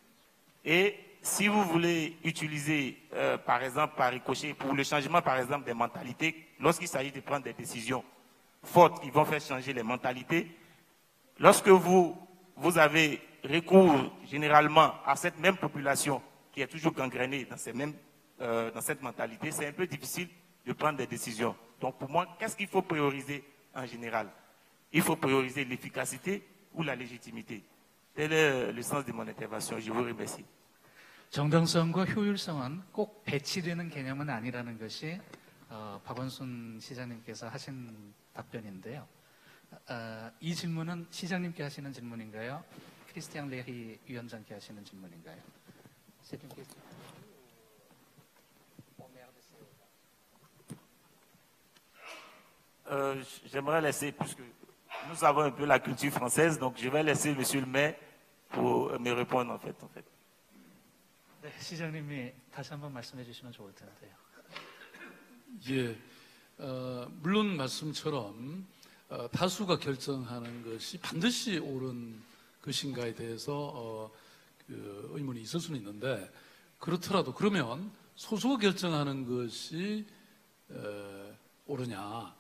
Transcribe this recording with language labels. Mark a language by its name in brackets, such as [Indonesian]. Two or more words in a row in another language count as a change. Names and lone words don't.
[French] Et si vous voulez utiliser, par exemple, par ricochet, pour le changement, par exemple, des mentalités, lorsqu'il s'agit de prendre des décisions fortes qui vont faire changer les mentalités, lorsque vous avez recours généralement à cette même population qui est toujours gangrénée dans cette mentalité, c'est un peu difficile de prendre des décisions. Donc pour moi, qu'est-ce qu'il faut prioriser en général? Il faut prioriser l'efficacité ou la légitimité? Tel est le sens de mon intervention. Je vous remercie. [Korean] 정당성과 효율성은 꼭 배치되는 개념은 아니라는 것이 박원순 시장님께서 하신 답변인데요. 이 질문은 시장님께 하시는 질문인가요? 크리스티안 레히 위원장께 하시는 질문인가요? [French] J'aimerais laisser, puisque nous avons un peu la culture française, donc je vais laisser monsieur le maire pour me répondre en fait. [Korean] 네, 시장님이 다시 한번 말씀해 주시면 좋을 텐데요. 예, 물론 말씀처럼 다수가 결정하는 것이 반드시 옳은 것인가에 대해서 의문이 있을 수는 있는데 그렇더라도 그러면 소수가 결정하는 것이 옳으냐?